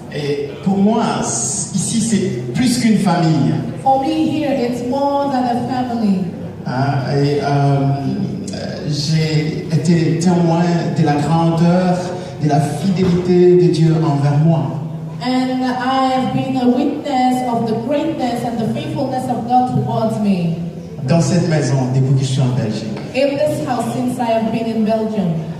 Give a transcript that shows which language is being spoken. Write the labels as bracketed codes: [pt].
[fr] Et pour moi, ici, c'est plus qu'une famille. [en] For me here, it's more than a family. [fr] Et j'ai été témoin de la grandeur, de la fidélité de Dieu envers moi. [en] And I have been a witness of the greatness and the faithfulness of God towards me. [fr] Dans cette maison, depuis que je suis en Belgique. [en] In this house since I have been in Belgium.